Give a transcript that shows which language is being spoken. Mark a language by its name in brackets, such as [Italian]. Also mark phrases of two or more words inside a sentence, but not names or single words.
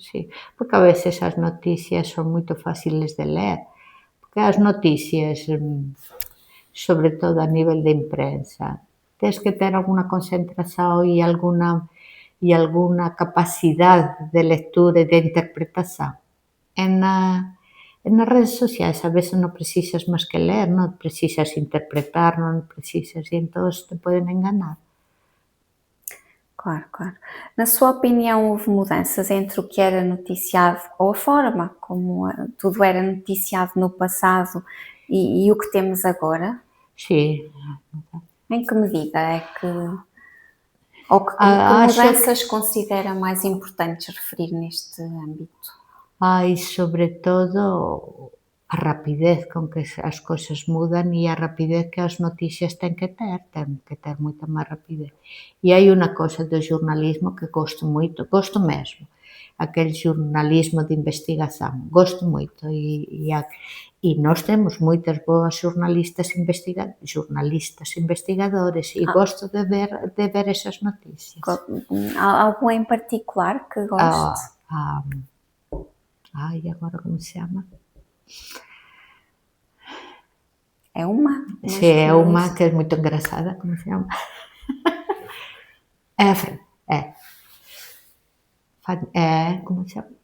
[Galician] sí, porque a veces as noticias son moito fáciles de ler, porque as noticias, sobre todo a nivel de imprensa, tes que ter algunha concentración e alguna capacidade de lectura e de interpretación. Nas redes sociais a veces non precisas máis que ler, non precisas interpretar, non precisas, e entón te poden enganar. Claro, claro. [Portuguese] Na sua opinião, houve mudanças entre o que era noticiado ou a forma como tudo era noticiado no passado e o que temos agora? [Galician] Sí, [Portuguese] Em que medida é que, ou que [Galician] acho que [Portuguese] mudanças considera mais importantes referir neste âmbito? [Galician] hai, sobre todo, a rapidez con que as cousas mudan e a rapidez que as noticias ten que ter moita máis rapidez. E hai unha cousa do xornalismo que gosto moito, gosto mesmo, aquel xornalismo de investigación, gosto moito e nós temos moitas boas xornalistas investigadores e [Portuguese] Ah, [Galician] gosto de ver esas noticias. [Portuguese] há algum em particular que goste? [Galician] Ah, ah, ai, agora como se chama? [Portuguese] É uma [Galician] Si é unha [Portuguese] jornalista. [Galician] que é moito engraçada, como se chama? É a Fran, como se chama?